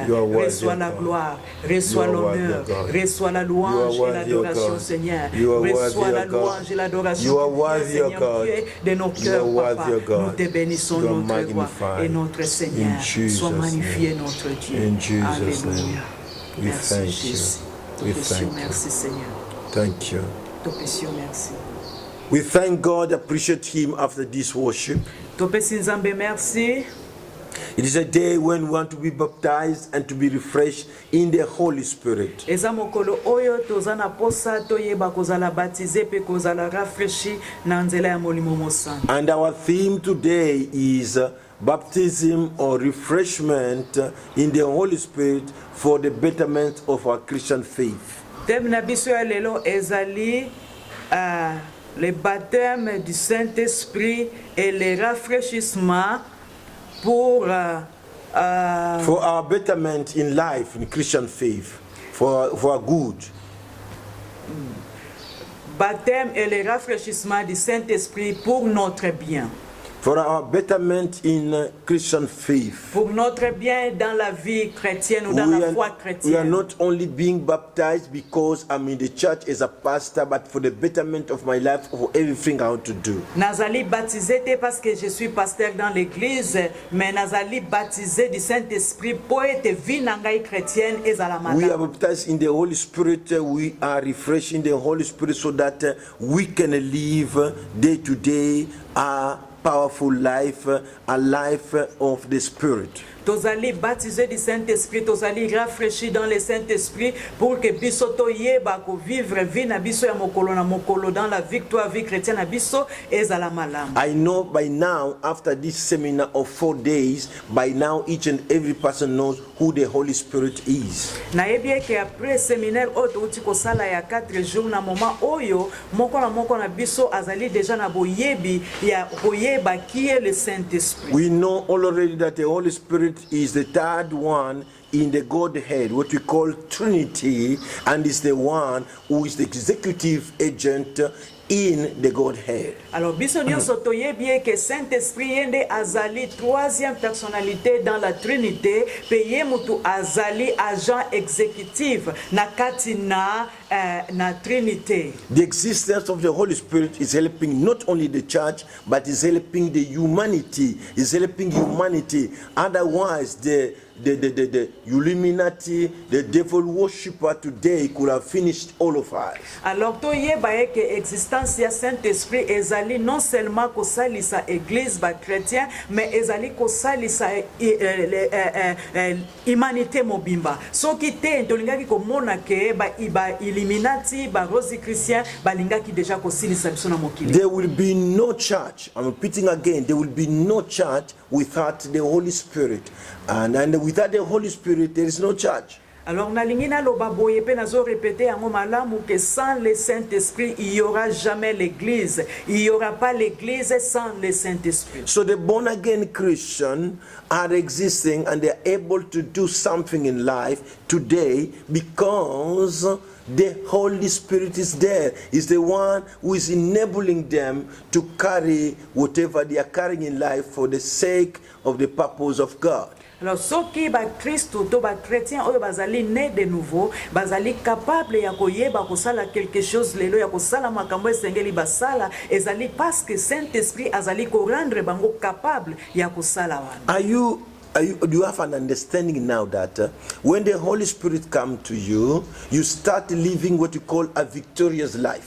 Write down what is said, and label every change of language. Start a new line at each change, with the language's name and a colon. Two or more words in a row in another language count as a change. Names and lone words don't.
French: Reçois la gloire, reçois l'honneur, reçois la louange et l'adoration Seigneur. Reçois la louange et l'adoration Seigneur Dieu de nos cœurs, Papa. Nous te bénissons notre roi et notre Seigneur. Sois magnifié notre Dieu. Alléluia. Merci Jésus. Merci Seigneur.
English: Thank you.
French: Te précieux merci.
English: We thank God, appreciate Him after this worship.
Lingala: topesi nzambe merci.
English: It is a day when we want to be baptized and to be refreshed in the Holy Spirit.
Lingala: Eza mokolo oyo toza na posa toyeba kozala baptisé pe kozala rafraîchi na nzela ya molimo mosantu.
English: And our theme today is baptism or refreshment in the Holy Spirit for the betterment of our Christian faith.
Lingala: Thème na biso ya lelo ezali
French: le baptême du Saint-Esprit et le rafraîchissement pour
English: our betterment in life, in Christian faith, for our good.
French: Baptême et le rafraîchissement du Saint-Esprit pour notre bien.
English: For our betterment in Christian faith.
French: Pour notre bien dans la vie chrétienne ou dans la foi chrétienne.
English: We are not only being baptized because I'm in the church as a pastor, but for the betterment of my life, for everything I want to do.
Lingala: Nazali baptisé
French: parce que je suis pasteur dans l'église, mais
Lingala: nazali baptisé
French: du Saint-Esprit pour être vie
Lingala: nangai chrétienne ezala malamu.
English: We are baptized in the Holy Spirit. We are refreshing the Holy Spirit so that we can live day to day powerful life, a life of the Spirit.
Lingala: Tozali baptisé
French: du Saint-Esprit,
Lingala: tozali rafraîchi
French: dans le Saint-Esprit pour que
Lingala: biso to yeba ko vivre vie na biso ya mokolo na mokolo
French: dans la victoire vie chrétienne
Lingala: na biso ezala malamu.
English: I know by now, after this seminar of 4 days, by now each and every person knows who the Holy Spirit is.
Lingala: Na yebi ke
French: après séminaire
Lingala: oto uti ko sala ya 4 jours na moment oyo moko na biso azali déjà na boyebi ya boyeba
French: qui est le Saint-Esprit.
English: We know already that the Holy Spirit is the third one in the Godhead, what we call Trinity, and is the one who is the executive agent in the Godhead.
Lingala: Alors biso nyonso toyebi que Saint-Esprit yende azali
French: troisième personnalité dans la Trinité,
Lingala: pe ye mutu azali
French: agent exécutif
Lingala: na kati na Trinité.
English: The existence of the Holy Spirit is helping not only the church, but is helping the humanity. Is helping humanity. Otherwise, the Illuminati, the devil worshipper today could have finished all of us.
Lingala: Alors toyeba que existence ya Saint-Esprit ezali
French: non seulement
Lingala: ko salisa église ba chrétien, mais ezali ko salisa humanité mobimba. Soki te tolingaki ko mona ke ba Illuminati ba Rosicruciens balingaki déjà ko silisa biso na mokili.
English: There will be no church. I'm repeating again. There will be no church without the Holy Spirit, and without the Holy Spirit, there is no church.
French: Alors
Lingala: nalingi na loba boye pe nazo répéter yango malamu
French: que sans le Saint-Esprit il y aura jamais l'église. Il y aura pas l'église sans le Saint-Esprit.
English: So the born again Christians are existing and they are able to do something in life today because the Holy Spirit is there. Is the one who is enabling them to carry whatever they are carrying in life for the sake of the purpose of God.
Lingala: Alors soki ba Christo to ba chrétien oyo bazali
French: né de nouveau
Lingala: bazali capable ya koyeba kosala
French: quelque chose
Lingala: lelo ya kosala makambo esengeli basala ezali
French: parce que
Lingala: Saint-Esprit azali ko rendre bango capable ya kosala wana.
English: Do you have an understanding now that when the Holy Spirit comes to you, you start living what you call a victorious life.